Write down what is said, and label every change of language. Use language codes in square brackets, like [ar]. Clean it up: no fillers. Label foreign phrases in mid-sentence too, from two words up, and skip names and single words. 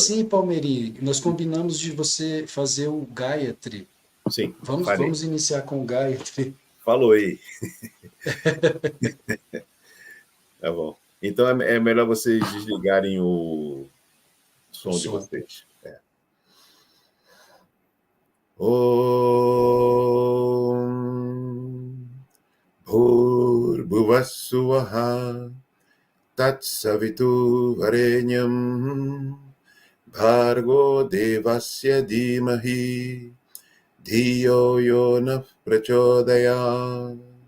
[pt] sim, Palmeirinho, nós combinamos de você fazer o Gayatri. Sim, vamos iniciar com o Gayatri. Falou aí. Tá bom. Então é melhor vocês desligarem o som de vocês. [sa] Om Bhurvassuvaha Tatsavitu Varenyam Bhargo Devasya Dhimahi Dhiyo Yona Prachodayat